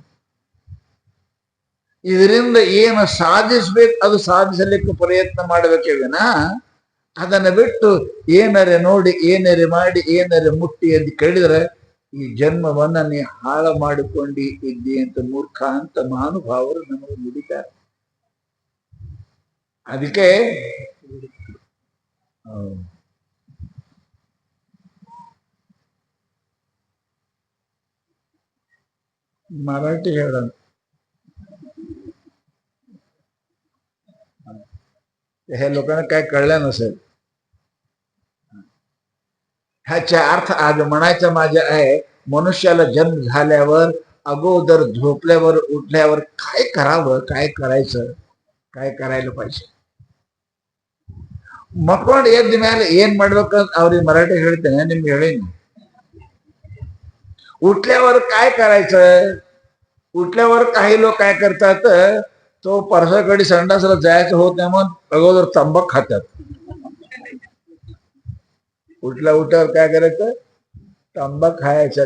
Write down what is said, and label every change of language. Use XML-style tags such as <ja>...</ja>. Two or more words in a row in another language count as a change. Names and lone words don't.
<kn>ಇದರಿಂದ ಏನು ಸಾಧಿಸ್ಬೇಕು ಅದು ಸಾಧಿಸಲಿಕ್ಕೆ ಪ್ರಯತ್ನ ಮಾಡಬೇಕೇ ವಿನ ಅದನ್ನ ಬಿಟ್ಟು ಏನರೆ ನೋಡಿ, ಏನರೆ ಮಾಡಿ, ಏನರೆ ಮುಟ್ಟಿ ಅಂತ ಕೇಳಿದ್ರೆ ಈ ಜನ್ಮವನ್ನ ನೀ ಹಾಳ ಮಾಡಿಕೊಂಡಿ ಇದ್ದಿ ಅಂತ ಮೂರ್ಖ ಅಂತ ಮಹಾನುಭಾವರು ನಮಗೆ ನುಡಿತಾರೆ. ಅದಕ್ಕೆ मराठी ಹೇಳೋಣ.</kn> <mr>हे लोकांना काय कळलं नसेल. ह्याचा अर्थ आज म्हणायचा माझा आहे, मनुष्याला जन्म झाल्यावर अगोदर झोपल्यावर उठल्यावर काय करावं, काय करायचं, काय करायला पाहिजे.</mr> <kn>ಮಕ್ಕೊಂಡು ಎದ್ದ ಮೇಲೆ ಏನ್ ಮಾಡ್ಬೇಕಂತ ಅವ್ರಿಗೆ ಮರಾಠಿ ಹೇಳ್ತೇನೆ, ನಿಮ್ಗೆ ಹೇಳೀನಿ.</kn> <mr>उठल्यावर काय करायचं. उठल्यावर काही लोक काय करतात, तो परसाकडे संडासला जायचं होत नाही म्हणून अगोदर तंबाखू खातात. उठल्यावर काय करायचं, तंबाखू खायचं.</mr>